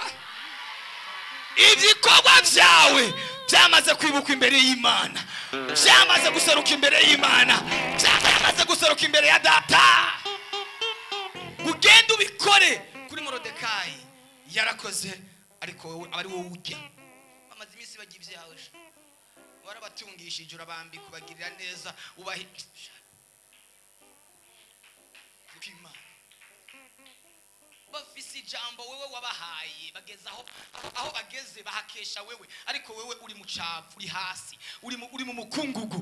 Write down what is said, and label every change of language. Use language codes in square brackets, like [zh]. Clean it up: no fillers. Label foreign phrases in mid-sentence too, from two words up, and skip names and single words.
[rn] Ibikorwa byawe byamaze kwibuka imbere y'Imana, byamaze guseruka imbere y'Imana, byamaze guseruka imbere ya Data. Ugende ubikore kuri Morodekayi yarakoze, ariko wowe abari wowe ujya bamaze iminsi bagiye ibyawe, warabatungishije urabambika kubagirira neza, ubahe ukima bafise ijambo wewe wabahaye, bageza aho bageze bahakesha wewe, ariko wewe uri mu cavu, uri hasi, uri mu mukungugu.